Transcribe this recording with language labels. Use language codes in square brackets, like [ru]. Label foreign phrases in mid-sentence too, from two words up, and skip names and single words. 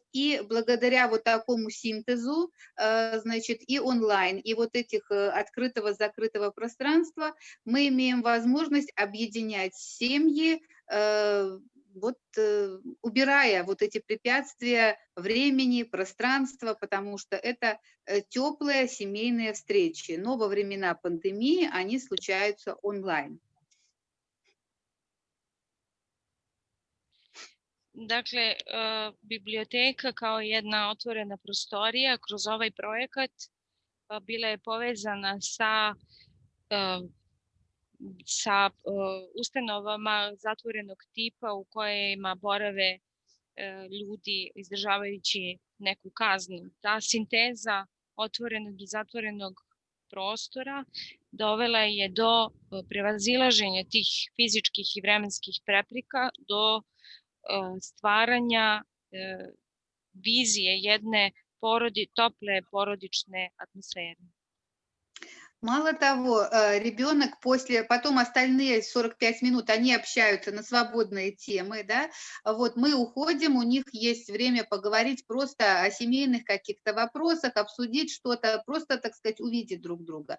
[ru] И благодаря вот такому синтезу, значит, и онлайн, и вот этих открытого-закрытого пространства мы имеем возможность объединять семьи, вот убирая вот эти препятствия времени, пространства, потому что это теплые семейные встречи, но во времена пандемии они случаются онлайн. [sr] Dakle, biblioteka kao jedna otvorena prostorija kroz ovaj projekat bila je povezana sa ustanovama zatvorenog tipa u kojima borave ljudi izdržavajući neku kaznu. Ta sinteza otvorenog i zatvorenog prostora dovela je do prevazilaženja tih fizičkih i vremenskih prepreka, do stvaranja vizije jedne tople porodične atmosfere. [ru] Мало того, ребенок потом остальные 45 минут, они общаются на свободные темы, да, вот мы уходим, у них есть время поговорить просто о семейных каких-то вопросах, обсудить что-то, просто, так сказать, увидеть друг друга.